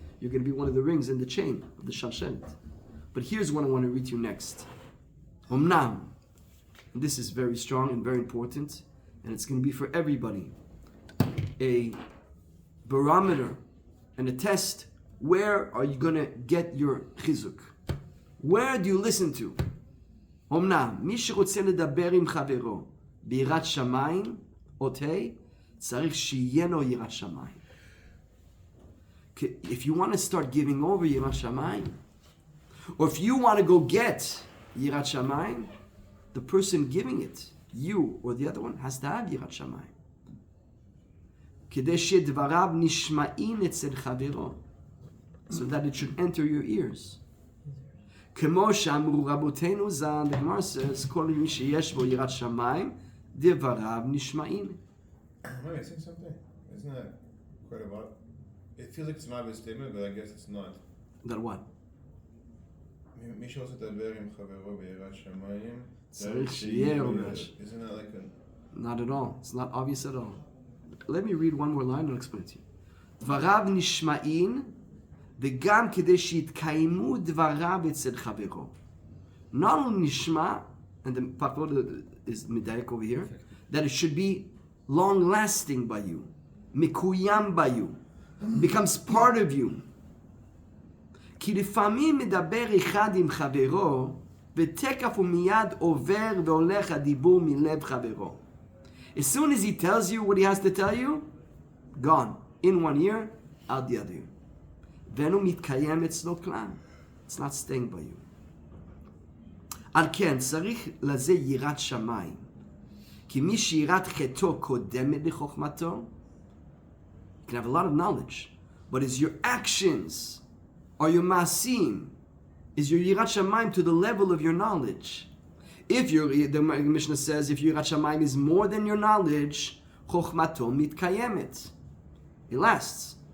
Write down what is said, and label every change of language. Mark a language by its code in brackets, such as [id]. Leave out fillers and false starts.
[en] You're going to be one of the rings in the chain of the Shalshelet. But here's what I want to read to you next. Omnam. And this is very strong and very important. And it's going to be for everybody. A barometer and a test. Where are you going to get your chizuk? Where do you listen to? [he] Omnam, מי שרוצה לדבר עם חברו ביראת שמיים, אותי, צריך שיהיה לו יראת שמיים. [en] If you want to start giving over יראת שמיים, or if you want to go get יראת שמיים, the person giving it, you or the other one, has to have יראת שמיים. [he] כדי שדבריו נשמעים אצל חברו, [en] so that it should enter your ears. [he] כמו שאמרו רבותינו ז"ל, [en] the Gemara says, [he] כל מי שיש בו יראת שמיים, דבריו נשמעים. [en] Am I missing something? Isn't that quite a lot? It feels like it's an obvious statement, but I guess it's not. That what? [he] מי שרוצה לדבר עם חברו ביראת שמיים, צריך שיהיה לו יראת. [en] Isn't that like a... Not at all. It's not obvious at all. Let me read one more line and I'll explain to you. [he] דבריו נשמעים, וגם כדי שיתקיימו דבריו אצל חברו. [en] Not only נשמע, and the Papod is medayek over here, that it should be long-lasting by you, מקוים by you, becomes part of you. [he] כי לפעמים מדבר אחד עם חברו, ותקף ומיד עובר והולך הדיבור מלב חברו. [en] As soon as he tells you what he has to tell you, gone. In one ear, out the other ear. [he] ואינו מתקיים אצלו כלל. [en] It's not staying by you. [he] על כן, צריך לזה יראת שמיים. כי מי שיראת חטאו קודמת לחוכמתו, [en] you can have a lot of knowledge, but is your actions, are your maasim, is your yirat shamayim to the level of your knowledge? If the Mishnah says, if your yirat shamayim is more than your knowledge, chokhmato mitkayemet. It lasts.